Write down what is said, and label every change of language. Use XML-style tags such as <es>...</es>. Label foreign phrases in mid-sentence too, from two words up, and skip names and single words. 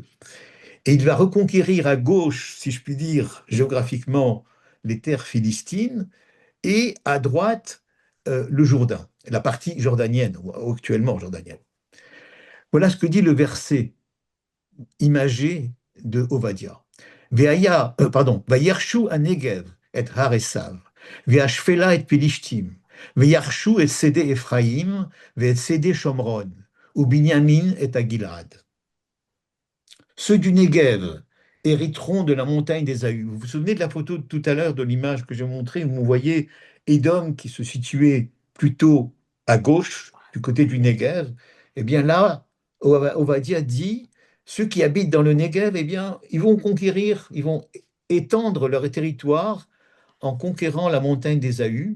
<fr>Et il va reconquérir à gauche, si je puis dire, géographiquement, les terres philistines, et à droite, le Jourdain, la partie jordanienne, ou actuellement jordanienne. Voilà ce que dit le verset imagé de Ovadia.</fr> <he>וירשו הנגב את הר עשו, והשפלה את פלשתים, וירשו את שדה אפרים, ושדה שומרון, ובנימין את הגלעד.</he> <fr>Ceux du Negev hériteront de la montagne d'Ésaü. Vous vous souvenez de la photo de tout à l'heure, de l'image que j'ai montrée, où vous voyez Édom qui se situait plutôt à gauche, du côté du Negev. Eh bien là, Ovadia dit, ceux qui habitent dans le Negev, eh bien, ils vont conquérir, ils vont étendre leur territoire en conquérant la montagne d'Ésaü.</fr>